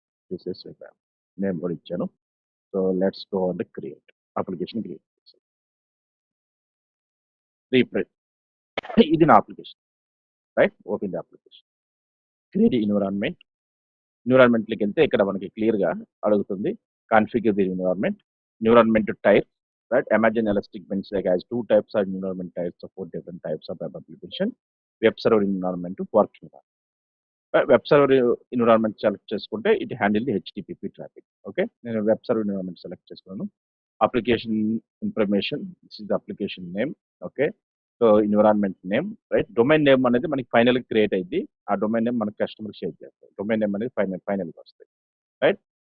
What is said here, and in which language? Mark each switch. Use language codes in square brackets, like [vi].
[en] TCS web app. [te] Name కూడా ఇచ్చాను. [en] So, let's go on the create. [te] Application create చేశాను. [en] రీప్రెట్. ఇది నా application. Right. Open the application. Create environment. [te] ఎన్విరాన్మెంట్‌లోకి వెళ్తే ఇక్కడ మనకి క్లియర్‌గా అడుగుతుంది. [en] Configure the environment. Environment type. Right. Imagine Elastic Beanstalk has 2 types of environment types, support different types of web application. Web server environment to work environment. [te] Web server environment select చేసుకుంటే [en] It handle the HTTP traffic. [te] Okay, నేను web server environment select చేసుకున్నాను. Application information, [en] This is the application name. [te] Okay, so environment name right. Domain name అనేది మనకి final create అయింది. ఆ domain name మనకి customer share చేస్తారు. Domain name అనేది ఫైనల్గా వస్తాయి. రైట్.